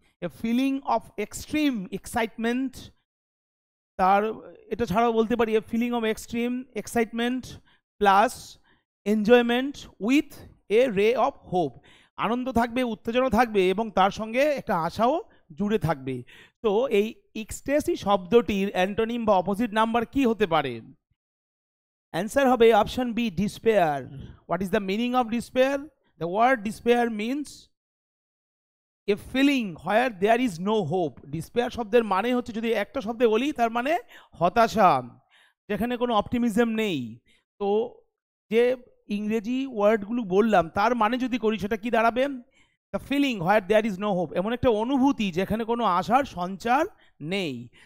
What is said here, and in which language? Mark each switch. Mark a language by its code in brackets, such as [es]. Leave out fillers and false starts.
[en] a feeling of extreme excitement, [bn] তার এটা ছাড়াও বলতে পারি [en] A feeling of extreme excitement plus enjoyment with a ray of hope. [bn] আনন্দ থাকবে, উত্তেজনা থাকবে এবং তার সঙ্গে একটা আশাও জুড়ে থাকবে। তো এই এক্সটাসি শব্দটির অ্যান্টোনিম বা অপোজিট নাম্বার কি হতে পারে? [en] Answer হবে option B, despair. What is the meaning of despair? The word despair means a feeling where there is no hope. [bn] Despair শব্দের মানে হচ্ছে, যদি একটা শব্দে বলি তার মানে হতাশা, যেখানে কোনো অপটিমিজম নেই। তো যে ইংরেজি ওয়ার্ডগুলো বললাম তার মানে যদি করি সেটা কি দাঁড়াবে? [en] the feeling where there is no hope, [bn] এমন একটা অনুভূতি যেখানে কোনো আশার সঞ্চার নেই।